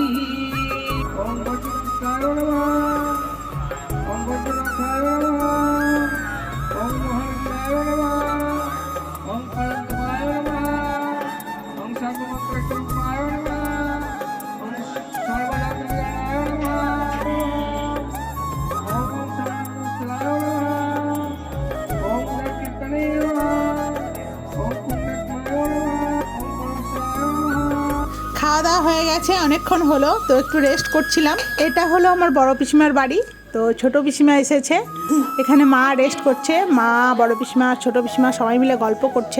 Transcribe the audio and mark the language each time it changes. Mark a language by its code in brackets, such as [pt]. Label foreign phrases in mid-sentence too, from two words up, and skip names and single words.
[sa] ओम वज्रनाथाय नमः ओम वज्रनाथाय नमः ओम मोहनाय नमः ओम कलंकमाय नमः ओम सर्वमंत्रस्वरूपाय नमः ओम सर्वलोकनिलयाय नमः ओम सर्वमंगलाय नमः ओम कीर्तने नमः। [bn] খাওয়া দাওয়া হয়ে গেছে, অনেকক্ষণ হলো, তো একটু রেস্ট করছিলাম। এটা হলো আমার বড় পিসিমার বাড়ি। তো ছোট পিসিমা এসেছে, এখানে মা রেস্ট করছে, মা বড় পিসিমা ছোট পিসিমা সবাই মিলে গল্প করছে।